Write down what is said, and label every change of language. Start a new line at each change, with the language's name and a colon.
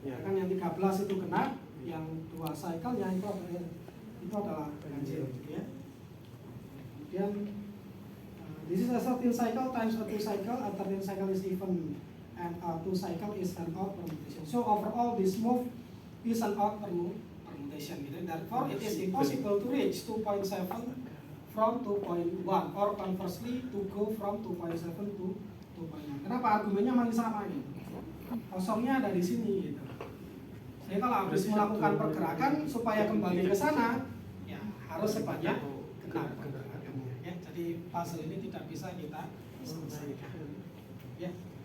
Indonesian: Kan yang 13 itu kena, yang 2 cycle yang itu adalah ganjil gitu ya. Kemudian
English: this is a 13 cycle times a 2 cycle, a 13 cycle is even and a 2 cycle is an odd permutation. So overall this move is an odd permutation
Indonesian: gitu.
English: Therefore it is impossible to reach 2.7 from 2.1 or conversely to go from 2.7 to 2.1.
Indonesian: Kenapa? Argumennya masih sama gitu. Kosongnya ada di sini gitu. Jadi kalau habis melakukan pergerakan supaya kembali ke sana, ya harus sebanyak genap pergerakannya. Ya, jadi puzzle ini tidak bisa kita selesaikan. Ya.